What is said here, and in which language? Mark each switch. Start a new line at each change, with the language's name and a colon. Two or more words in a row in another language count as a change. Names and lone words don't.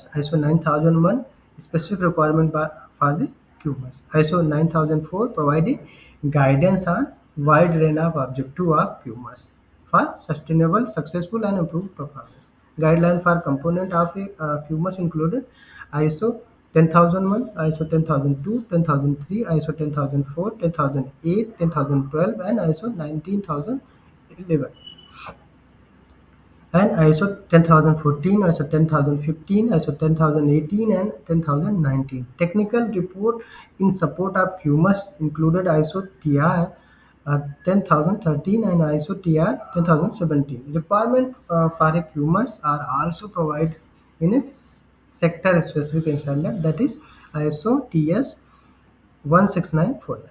English: ISO 9001 specific requirement for the QMS. ISO 9004 provide a guidance on wide range of objective of QMS for sustainable, successful, and improved performance. Guideline for component of a QMS included ISO 10001, ISO 10002, 10003, ISO 10004, 10008, 10012, and ISO 19011, and ISO 10014, ISO 10015, ISO 10018, and 10019. Technical report in support of QMS included ISO TR 10013 and ISO TR 10017. Requirement for a QMS are also provided in a sector specific standard, that is ISO TS 16949.